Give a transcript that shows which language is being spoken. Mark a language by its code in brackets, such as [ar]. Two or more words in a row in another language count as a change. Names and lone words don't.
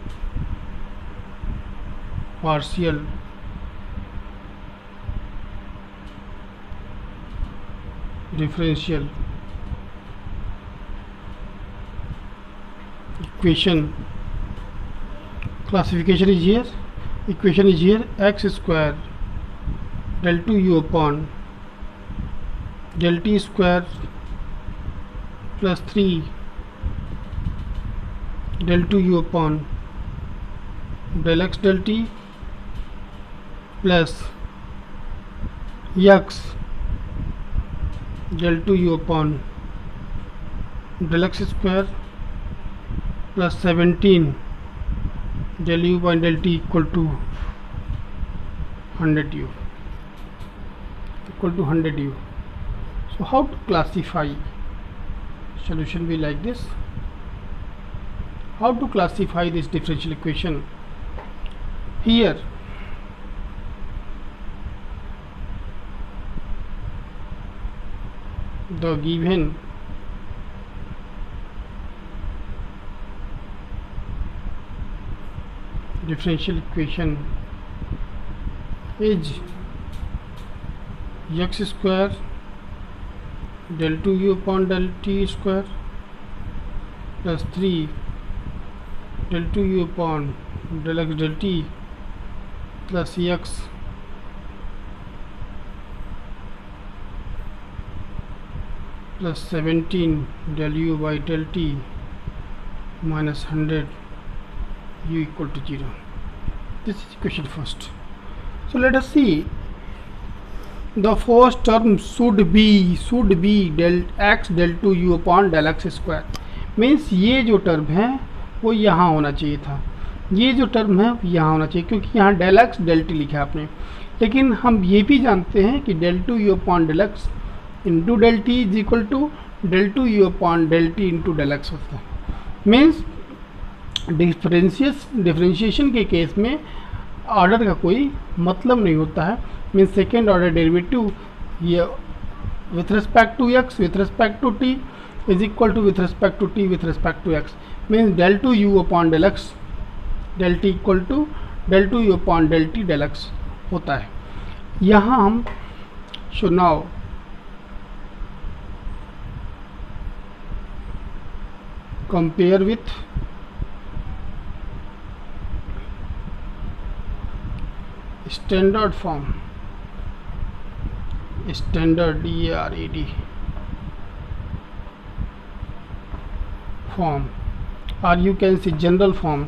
[en] partial differential equation. Classification is here, equation is here, x square del 2u upon del t square plus 3 del 2u upon del x del t plus x del 2u upon del x square plus 17 del u by del t equal to 100u, So how to classify? Solution be like this. How to classify this differential equation? here the given differential equation is x square del 2u upon del t square plus 3 del 2u upon del x del t plus x plus 17 del u by del t minus 100 u equal to 0. This is equation first. So let us see. The first term should be del x del 2u upon del x square. [hi] मीन्स ये जो टर्म है वो यहाँ होना चाहिए था, ये जो टर्म है यहाँ होना चाहिए, क्योंकि यहाँ [en] del x del t [hi] लिखा है आपने. लेकिन हम ये भी जानते हैं कि [en] del 2u upon del x into del t is equal to del 2u upon del t into del x [hi] होता है. मीन्स डिफरेंशिएशन के केस में ऑर्डर का कोई मतलब नहीं होता है. [en] means second order derivative ये with respect to x with respect to t is equal to with respect to t with respect to x. means del 2u upon del x del t equal to del 2u upon del t del x [hi] होता है. यहाँ हम [en] show now compare with standard form, standard DARAD form, or you can say general form.